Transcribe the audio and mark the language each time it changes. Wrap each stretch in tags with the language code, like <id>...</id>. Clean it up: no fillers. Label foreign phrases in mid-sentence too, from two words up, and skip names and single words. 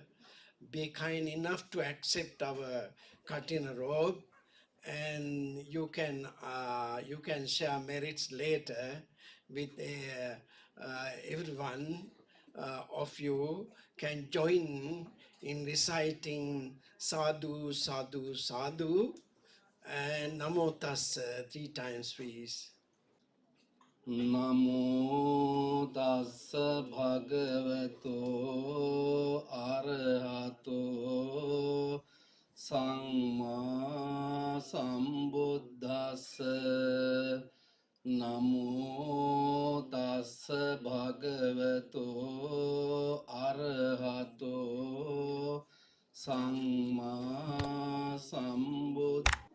<en>Be kind enough to accept our Kathina robe, and you can share merits later with everyone of you can join in reciting</en> <pi>sadhu, sadhu, sadhu,</pi> <en>and</en> <pi>namo tassa</pi> <en>3 times, please.</en> <pi>Namo tassa bhagavato arahato samma sambuddhassa. Namo tassa bhagavato arahato samma sambuddhassa.</pi>